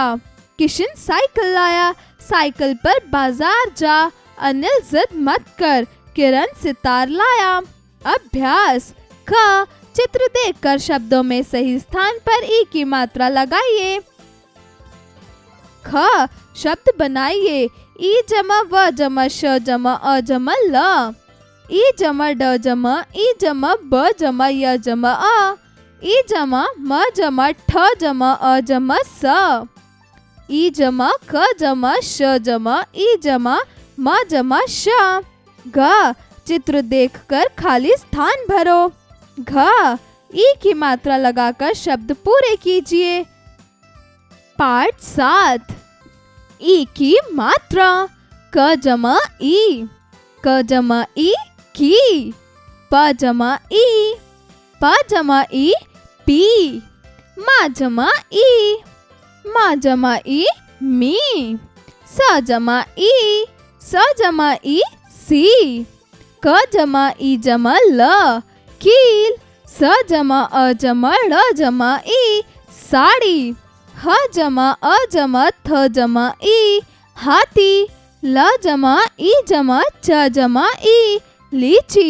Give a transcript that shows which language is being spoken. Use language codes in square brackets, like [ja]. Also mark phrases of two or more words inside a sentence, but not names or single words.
[hi] किशन साइकिल लाया, साइकिल पर बाजार जा, अनिल जिद मत कर, किरण सितार लाया। अभ्यास क, चित्र देखकर शब्दों में सही स्थान पर ई की मात्रा लगाइए। ख, शब्द बनाइए। ई जमा व जमा श जमा अ जमा ल, ई जमा ड जमा ई जमा ब जमा य जमा अ, ई जमा म जमा ठ जमा अ जमा स, ई जमा क जमा श जमा ई जमा म जमा श। घ, चित्र देखकर खाली स्थान भरो। घ, ई की मात्रा लगाकर शब्द पूरे कीजिए। पाठ 7, ई की मात्रा। क जमा ई, क जमा ई की, प जमा ई, प जमा ई पी, मा जमा ई, मा जमा ई मी, स जमा ई, स जमा ई सी, क जमा ई जमा ल, कील, स जमा अ जमा ड़ जमा ई, साड़ी, ह जमा अ जमा थ जमा ई, हाथी, ल जमा ई जमा च जमा ई, लीची।